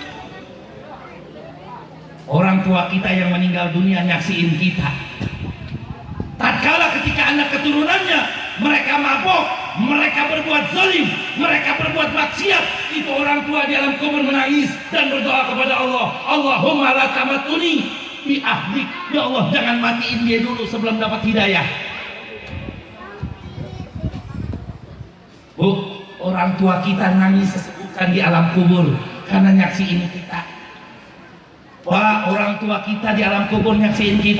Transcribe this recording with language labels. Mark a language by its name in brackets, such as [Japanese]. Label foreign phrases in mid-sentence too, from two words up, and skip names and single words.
[Indonesian] Orang tua kita yang meninggal dunia nyaksiin kita. Tatkala ketika anak keturunannya mereka mabok, mereka berbuat zalim, mereka berbuat maksiat, itu orang tua di alam kubur menangis dan berdoa kepada Allah, [Arabic] اللهم لا تمتني بأهلك, [Indonesian] ya Allah jangan matiin dia dulu sebelum dapat hidayah. Bu, orang tua kita nangis sesungguhkan di alam kubur karena nyaksiin kita. Wah, orang tua kita di alam kubur nyaksiin kita.